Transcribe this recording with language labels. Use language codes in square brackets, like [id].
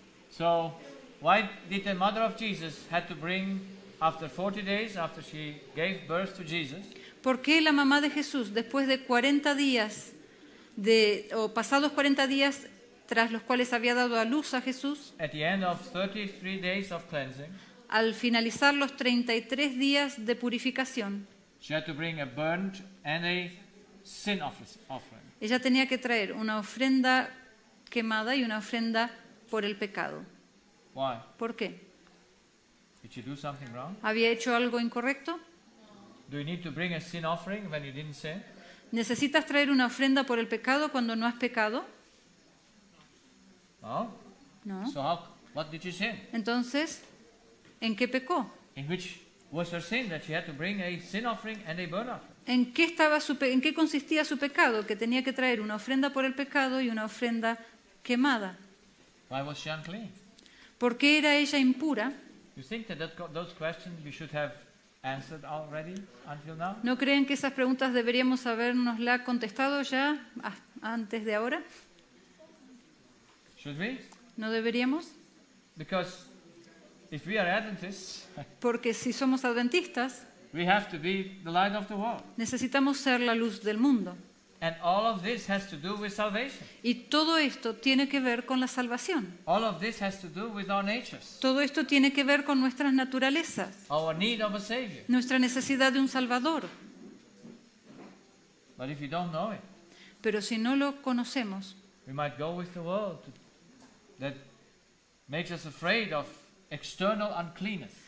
[en] So, why did the mother of Jesus had to bring, after 40 days, after she gave birth to Jesus, [es] ¿Por qué la mamá de Jesús, después de 40 días, o pasados 40 días tras los cuales había dado a luz a Jesús, [en] at the end of 33 days of cleansing, [es] al finalizar los 33 días de purificación, [en] she had to bring a burnt and a sin offering? [es] ella tenía que traer una ofrenda quemada y una ofrenda por el pecado? [en] Why? [es] ¿Por qué? [en] Did she do something wrong? [es] ¿Había hecho algo incorrecto? [en] Do you need to bring a sin offering when you didn't sin? [es] ¿Necesitas traer una ofrenda por el pecado cuando no has pecado? [en] No. [es] No. [en] So what did she sin? [es] Entonces, ¿en qué pecó? [en] In which was her sin that she had to bring a sin offering and a burnt offering? [es] ¿En qué consistía su pecado? Que tenía que traer una ofrenda por el pecado y una ofrenda quemada. [en] Why was she unclean? [es] ¿Por qué era ella impura? [en] You think that those questions we should have answered already until now? [es] ¿No creen que esas preguntas deberíamos habernosla contestado ya antes de ahora? [en] Should we? [es] ¿No deberíamos? [en] Because if we are Adventists, [es] Porque si somos adventistas, [en] we have to be the light of the world. [es] necesitamos ser la luz del mundo. [en] And all of this has to do with salvation. [es] Y todo esto tiene que ver con la salvación. [en] All of this has to do with our natures, [es] Todo esto tiene que ver con nuestras naturalezas, [en] our need of a Savior. [es] nuestra necesidad de un Salvador. [en] But if you don't know it, [es] Pero si no lo conocemos, [en] we might go with the world that makes us afraid of external uncleanness.